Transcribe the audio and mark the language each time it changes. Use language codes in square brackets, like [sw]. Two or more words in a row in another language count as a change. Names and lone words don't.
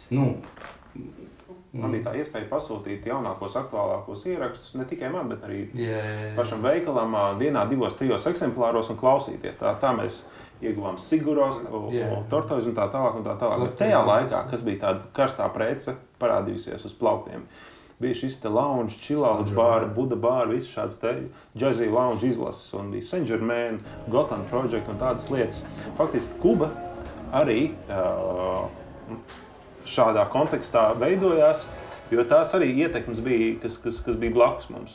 [lv] Man bija tā iespēja pasūtīt jaunākos, aktuālākos ierakstus, ne tikai man, bet arī pašam veikalam dienā 2-3 eksemplāros un klausīties. Tā mēs ieguvām Siguros, Tortoise un tā tālāk. Bet tajā laikā, kas bija tāda karstā prece parādījusies uz plauktiem, bija šis te lounge, chill-out bāri, Buda bāri, visu šāds te [en] jazzy lounge [lv] izlases, un bija Saint Germain, Gotham Project un tādas lietas. Faktiski Kuba arī šādā kontekstā veidojās, jo tās arī ietekmes bija, kas bija blakus mums.